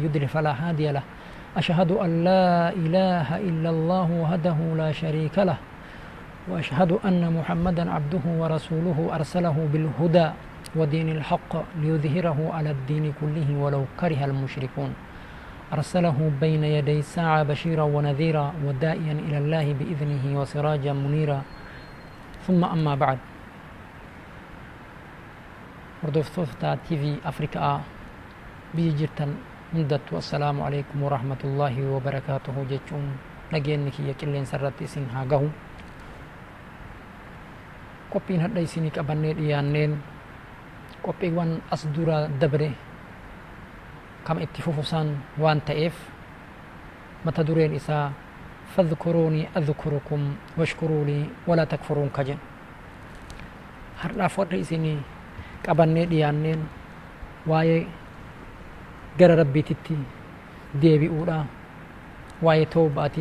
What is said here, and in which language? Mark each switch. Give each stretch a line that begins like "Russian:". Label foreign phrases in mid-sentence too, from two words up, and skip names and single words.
Arabic: يضلل فلا هادي له أشهد أن لا إله إلا الله وحده لا شريك له وأشهد أن محمدا عبده ورسوله أرسله بالهدى ودين الحق ليظهره على الدين كله ولو كره المشركون أرسله بين يدي الساعة بشيرا ونذيرا ودائيا إلى الله بإذنه وسراجا منيرا ثم أما بعد
Oromo: hordoftoota TV Afrikaa biyya jirtan hundattu
Arabic: السلام عليكم ورحمة الله وبركاته
Oromo: jechuun nageenyi kiyya qilleensa irratti isin haa gahu. Qophiin hadha isinii qabannee dhiyaanneen qophiiwwan as dura dabre kama itti fufusaan waan ta'eef mata dureen isaa
Arabic: فاذكروني أذكركم واشكروا لي ولا تكفرون
Oromo: kajen har'aaf warra isinii qabannee dhiyaanneen waa'ee gara rabbiititti deebi'uudha, waa'ee tawbaati.